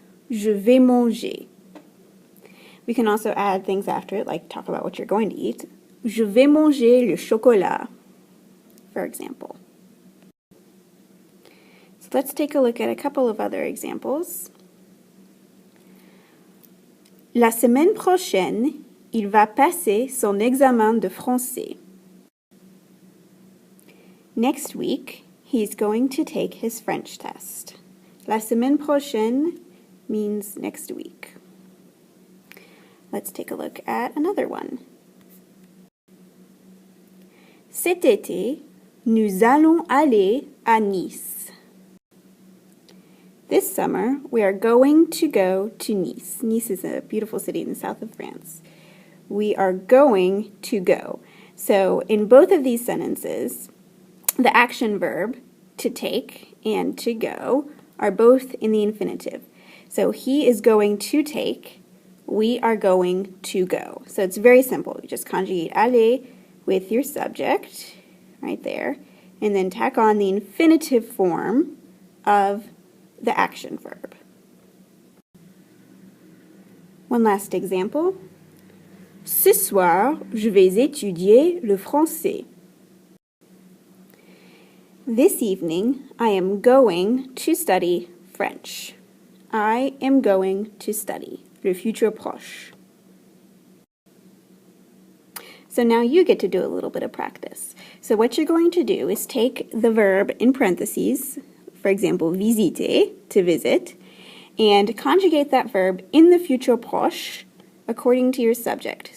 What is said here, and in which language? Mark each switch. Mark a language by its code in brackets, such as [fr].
[fr] Je vais manger. [en] We can also add things after it, like talk about what you're going to eat. [fr] Je vais manger le chocolat, [en] for example. So let's take a look at a couple of other examples. [fr] La semaine prochaine, il va passer son examen de français. [en] Next week, he's going to take his French test. [fr] La semaine prochaine [en] means next week. Let's take a look at another one. [fr] Cet été, nous allons aller à Nice. [en] This summer, we are going to go to Nice. Nice is a beautiful city in the south of France. We are going to go. So in both of these sentences, the action verb, to take, and to go, are both in the infinitive. So he is going to take, we are going to go. So it's very simple. You just conjugate aller with your subject, right there, and then tack on the infinitive form of the action verb. One last example. [fr] Ce soir, je vais étudier le français. [en] This evening, I am going to study French. I am going to study, [fr] le futur proche. [en] So now you get to do a little bit of practice. So what you're going to do is take the verb in parentheses, for example, visiter, to visit, and conjugate that verb in the futur proche according to your subject.